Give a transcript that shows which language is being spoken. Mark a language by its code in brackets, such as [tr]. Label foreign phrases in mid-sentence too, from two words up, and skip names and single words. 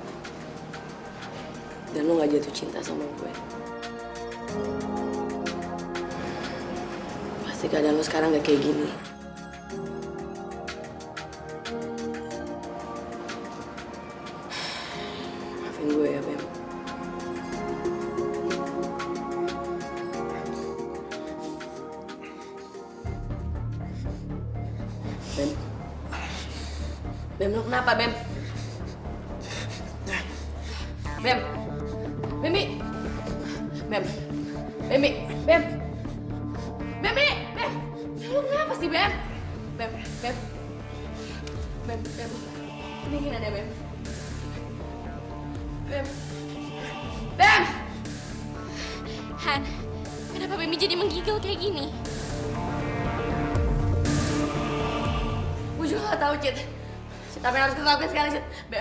[id] Dan lo gak jatuh cinta sama gue. Pasti keadaan lo sekarang gak kayak gini. Maafin gue ya, Bem. Bem, lo kenapa, Bem? Bem! Bembi! Bem! Bembi! Bem! Bembi! Bem! Lo kenapa sih, Bem? Bem! Bem! Bem! Bem! Dinginan ya, Bem? Bem! Bem! Han, kenapa Bambi jadi menggigil kayak gini? Gue juga gak tahu, Cid. Tapi harus kita lakukan sekarang, Cid. Bem.